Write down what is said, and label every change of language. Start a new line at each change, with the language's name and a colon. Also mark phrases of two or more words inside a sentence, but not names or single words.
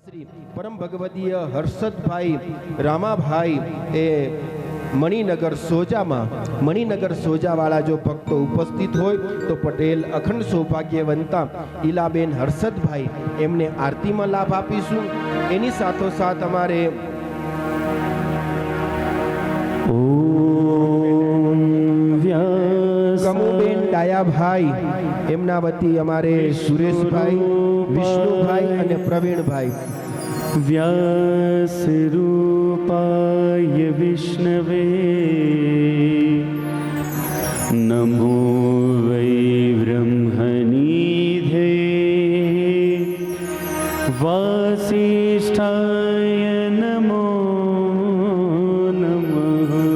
Gujarati: પરમ ભગવદીય હર્ષદભાઈ રામાભાઈ એ મણિનગર સોજાવાળા જો ભક્તો ઉપસ્થિત હોય તો પટેલ અખંડ સૌભાગ્યવંતા ઈલાબેન હર્ષદભાઈ એમને આરતીમાં લાભ આપીશું। એની સાથોસાથ અમારે કમુબેન ડાયાભાઈ એમના વતી અમારે સુરેશભાઈ, વિષ્ણુભાઈ અને પ્રવીણભાઈ
Sanskrit: व्यास रूपाय विष्णवे नमो वै ब्रह्मनिधे वासिष्ठाय नमो नमः